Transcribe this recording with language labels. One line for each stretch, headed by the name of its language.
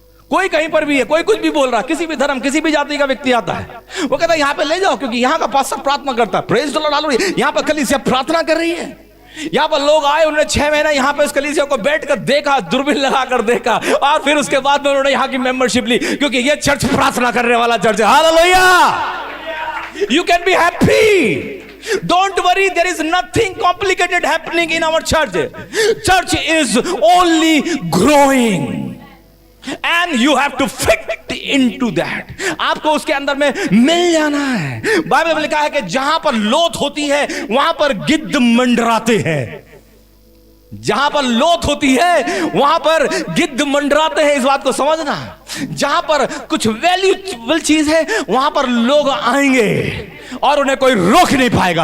Hindi: कोई कहीं पर भी है, कोई कुछ भी बोल रहा है, किसी भी धर्म किसी भी जाति का व्यक्ति आता है, वो कहता है यहाँ पे ले जाओ क्योंकि यहाँ का पास्टर प्रार्थना करता है,
English: praise the Lord,
Hindi: हालेलुया। यहाँ पर कलीसिया प्रार्थना कर रही है। यहाँ पर लोग आए, उन्होंने 6 महीना यहाँ पे इस कलीसिया को बैठकर देखा, दूरबीन लगाकर देखा, और फिर उसके बाद में उन्होंने यहाँ की मेंबरशिप ली, क्योंकि ये चर्च प्रार्थना करने वाला चर्च है।
English: Hallelujah. You can be happy. Don't worry, there is nothing complicated happening in our church. Church is only growing. And you have to fit into that.
Hindi: आपको उसके अंदर में मिल जाना है। बाइबल में लिखा है कि जहां पर लोथ होती है वहां पर गिद्ध मंडराते हैं। जहां पर लोथ होती है वहां पर गिद्ध मंडराते हैं, इस बात को समझना। जहां पर कुछ वैल्यूएबल चीज है वहां पर लोग आएंगे और उन्हें कोई रोक नहीं पाएगा।